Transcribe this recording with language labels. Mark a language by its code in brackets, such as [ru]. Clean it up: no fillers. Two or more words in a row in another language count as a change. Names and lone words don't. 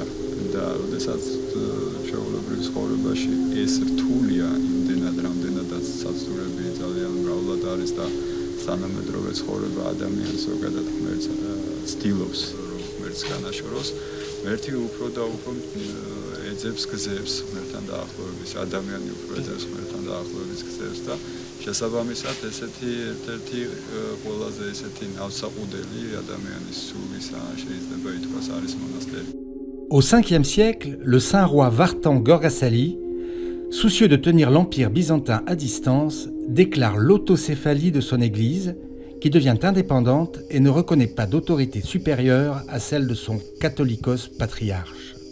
[ka] და როდესაც ჩვეულებრივ ცხოვრებაში ეს რთულია იმდენად, რამდენადაც საცდურები ძალიან მრავლად არის და თანამედროვე ცხოვრება ადამიანს ზოგადად ღმერთს ცდილობს, რომ ღმერთს განაშოროს, ღმერთი უფრო და უფრო ეძებს გზებს ღმერთთან დაახლოების, ადამიანი უფრო ეძებს ღმერთთან დაახლოების გზებს და შესაბამისად ესეთი ერთ-ერთი ყველაზე ესეთი ნავსაყუდელი ადამიანის სულისა შეიძლება ითქვას არის მონასტერი. [fr] Au 5e siècle, le saint roi Vartan Gorgasali, soucieux de tenir l'empire byzantin à distance, déclare l'autocéphalie de son église, qui devient indépendante et ne reconnaît pas d'autorité supérieure à celle de son catholicos patriarche.